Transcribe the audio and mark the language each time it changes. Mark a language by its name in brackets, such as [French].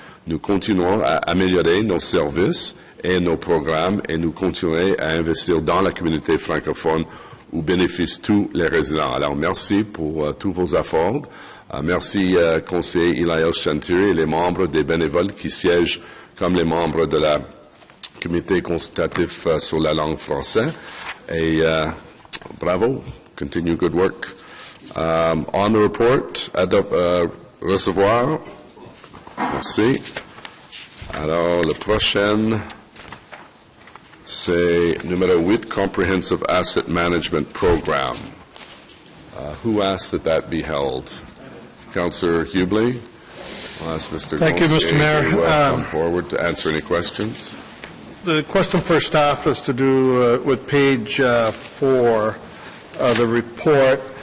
[French] Nous continuons à améliorer nos services et nos programmes et nous continuerons à investir dans la communauté francophone où bénéficient tous les résidents. Alors, merci pour tous vos efforts. Merci, conseiller Elias Chantiri et les membres des bénévoles qui siègent comme les membres de la comité consultatif sur la langue française. Et bravo, [English] continue good work. On the report, [French] recevoir. Merci. Alors, le prochain, c'est numéro 8, Comprehensive Asset Management Program. [English] Who asked that that be held? Councillor Hubley? I'll ask Mr. Thank you, Mr. Mayor. To come forward to answer any questions. The question for staff is to do with page 4 of the report.